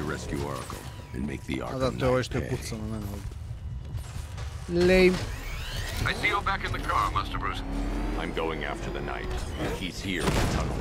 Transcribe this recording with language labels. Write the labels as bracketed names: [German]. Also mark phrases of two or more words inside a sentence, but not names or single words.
[English] and make the [Serbian] A da, ARKHAM to je ovo što je pucao na mene ovdje. [English] Lame. I see you're back in the car, Master Bruce. I'm going after the knight. He's here in the tunnel.